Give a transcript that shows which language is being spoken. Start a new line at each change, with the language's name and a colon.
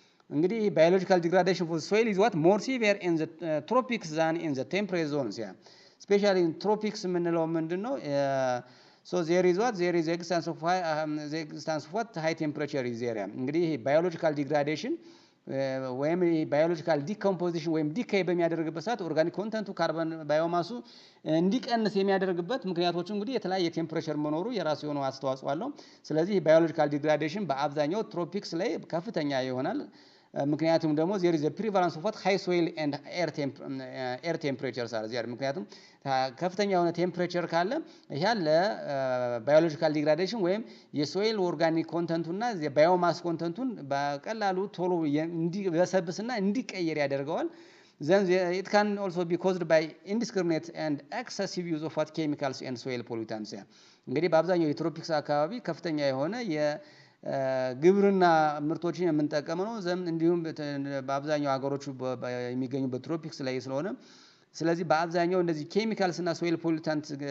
English: እንግዲህ biological degradation for soil is what more severe in the tropics than in the temperate zones. Especially in tropics
Amharic: የምንለው ምንድነው?
English: so there is existence of what high temperature is there.
Amharic: እንግዲህ biological degradation ወይም biological decomposition ወይም decay በሚያደርግበት ሰዓት ኦርጋኒክ ኮንተንቱ ካርቦን ባዮማሱ እንዲቀንስ የሚያደርግበት ምክንያቶች እንግዲህ የተለያየ ቴምፕሬቸር መኖሩ የራሱ የሆነ አስተዋጽኦ አለው። ስለዚህ biological degradation በአብዛኛው ትሮፒክስ ላይ ከፍተኛ ይሆናል።
English: ምክንያቱም ደግሞ there is a prevalence of what high soil and air temperatures are there
Amharic: ምክንያቱም ከፍተኛ የሆነ ቴምፕሬቸር ካለ ያለ ባዮሎጂካል ዲግራዴሽን ወይም የሶይል ኦርጋኒክ ኮንተንቱና የባዮማስ ኮንተንቱን በቀላሉ ቶሎ እንዲበሰብስና እንዲቀየር ያደርገዋል።
English: Then it can also be caused by indiscriminate and excessive use of what chemicals and soil pollutants
Amharic: እንግዲህ በአብዛኛው የትሮፒክስ አካባቢ ከፍተኛ የሆነ የግብርና ምርቶችን የምንጠቀመው ነው። እንዲሁም በአብዛኛው ሀገሮች የሚገኙበት ትሮፒክስ ላይ ስለሆነ ስለዚህ በአብዛኛው እንደዚህ ኬሚካልስ እና ሶይል ፖሊታንት